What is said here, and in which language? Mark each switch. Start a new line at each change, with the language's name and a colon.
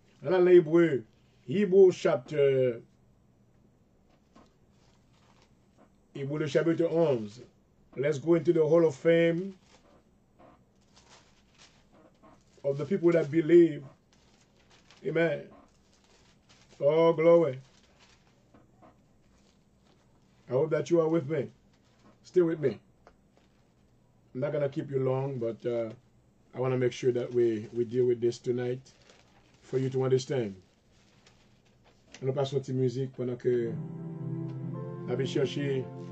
French: Dans l'Hébreu,
English: Hebrew chapter
French: Hébreu le chapitre 11.
English: Let's go into the Hall of Fame of the people that believe. Amen. Oh, glory. I hope that you are with me. Stay with me. I'm not going to keep you long, but I want to make sure that we deal with this tonight for you to understand.
French: On passe une petite musique pendant que on va chercher.